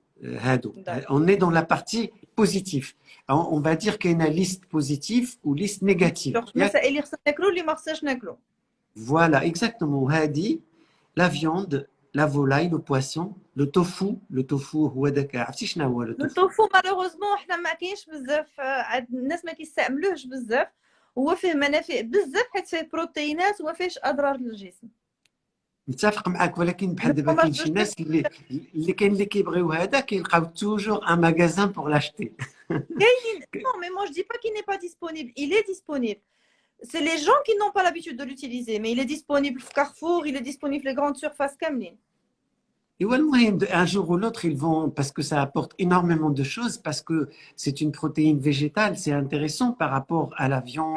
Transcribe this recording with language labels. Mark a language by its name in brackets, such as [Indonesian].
[French] هادو on est dans la partie positive. On va dire qu'il y a une liste positive ou liste négative. [Arabic] المسائل اللي خصنا ناكلو اللي ما خصناش ناكلو. [French] Voilà, exactement. هادي la viande, la volaille, le poisson, le tofu. [Arabic] Le tofu هو داك عرفتي شنو هو لو توفو؟ التوفو مالوغوزمون حنا ما كاينش بزاف، الناس ما كيستعملوهش بزاف. هو فيه منافع بزاف حيت فيه بروتينات وما فيهش اضرار للجسم. متفق معك، ولكن بحال دابا كاين شي ناس اللي كاين اللي كيبغيو هذا كيلقاو توجور ان ماغازان بور لاشتي. [French] كاينين non mais moi je dis pas qu'il n'est pas disponible, il est disponible. C'est les gens qui n'ont pas l'habitude de l'utiliser, mais il est disponible في Carrefour, il est disponible les grandes surfaces كاملين. Et المهم un jour ou l'autre ils vont, parce que ça apporte énormément de choses, parce que c'est une protéine végétale, c'est intéressant par rapport à la viande.